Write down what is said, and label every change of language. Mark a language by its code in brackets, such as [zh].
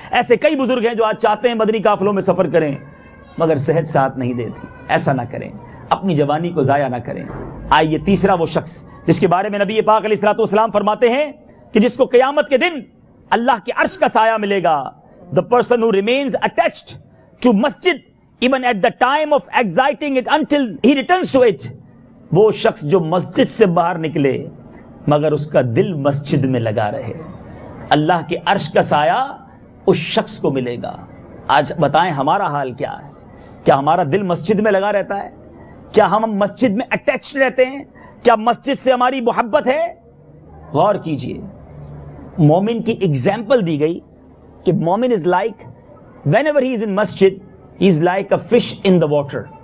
[ur] ایسے کئی بزرگ ہیں جو آج چاہتے ہیں مدنی قافلوں میں سفر کریں, مگر صحت ساتھ نہیں دیتی. ایسا نہ کریں, اپنی جوانی کو ضائع نہ کریں. آئیے تیسرا وہ شخص جس کے بارے میں نبی پاک علیہ الصلوۃ والسلام فرماتے ہیں کہ جس کو قیامت کے دن اللہ کے عرش کا سایہ ملے گا. [en] The person who remains attached to masjid even at the time of exiting it until he returns to it. [ur] وہ شخص جو مسجد سے باہر نکلے مگر اس کا دل مسجد میں لگا رہے, اللہ کے عرش کا سایہ اس شخص کو ملے گا. آج بتائیں ہمارا حال کیا ہے؟ کیا ہمارا دل مسجد میں لگا رہتا ہے؟ کیا ہم مسجد میں اٹیچڈ رہتے ہیں؟ کیا مسجد سے ہماری محبت ہے؟ غور کیجئے, مومن کی ایگزامپل دی گئی کہ مومن [en] Is like whenever he is in masjid he is like a fish in the water.